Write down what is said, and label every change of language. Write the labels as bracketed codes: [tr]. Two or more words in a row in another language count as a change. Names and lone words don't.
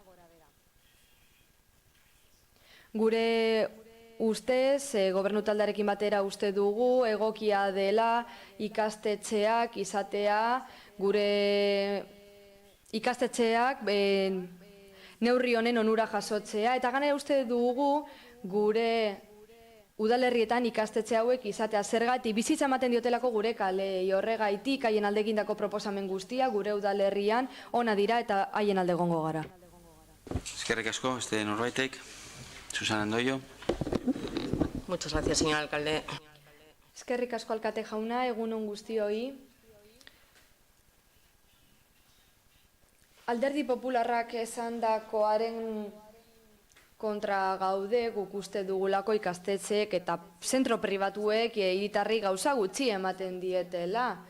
[eu] Gure ustez, gobernu taldearekin batera uste dugu, egokia dela ikastetxeak izatea, gure ikastetxeak neurri honen onura jasotzea, eta gainera uste dugu gure udalerrietan ikastetxe hauek izatea zergatik bizitza ematen diotelako gure kalei, horregaitik haien alde egindako proposamen guztia gure udalerrian ona dira eta haien alde egongo gara. Eskerrik asko, beste norbaitek. Susana Andoio. [es] Muchas gracias, señor alcalde. [eu] Eskerrik asko alkate jauna, egunon guztioi. Alderdi Popularrak esandakoaren kontra gaude, guk uste dugulako ikastetxeek eta zentro pribatuek hiritarrei gauza gutxi ematen dietela.